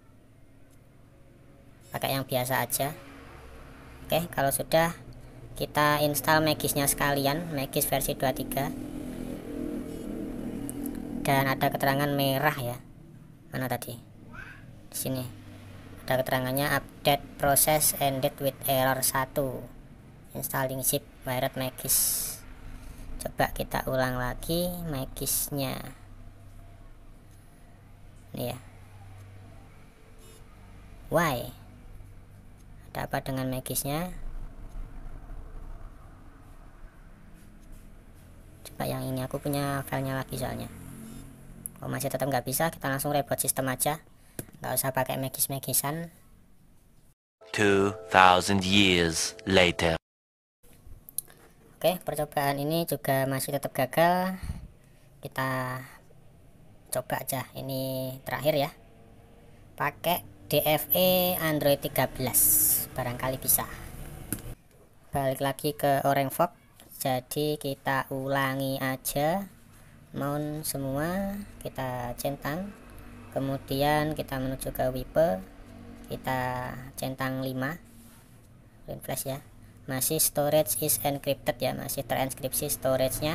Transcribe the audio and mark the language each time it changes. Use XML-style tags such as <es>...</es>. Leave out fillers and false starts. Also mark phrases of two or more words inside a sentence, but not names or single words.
<id>Pakai yang biasa aja. Oke, kalau sudah, kita install Magisnya sekalian, Magis versi 23. Dan ada keterangan merah ya. Mana tadi? Di sini. Ada keterangannya</id> <en>update process ended with error 1. Installing zip wired Magis.</en> <id>Coba kita ulang lagi Magisnya. Ini ya. Why? Ada apa dengan Magisnya? Coba yang ini, aku punya filenya lagi soalnya. Oh, masih tetap nggak bisa, kita langsung reboot sistem aja. Nggak usah pakai Magisan.</id> <en>2000 years later.</en> <id>Oke, percobaan ini juga masih tetap gagal. Kita coba aja ini terakhir ya, pakai DFE Android 13, barangkali bisa. Balik lagi ke OrangeFog, jadi kita ulangi aja mount semua, kita centang, kemudian kita menuju ke wipe, kita centang</id> <en>5 line flash</en> <id>ya, masih</id> <en>storage is encrypted</en> <id>ya, masih terenkripsi storage-nya.</id>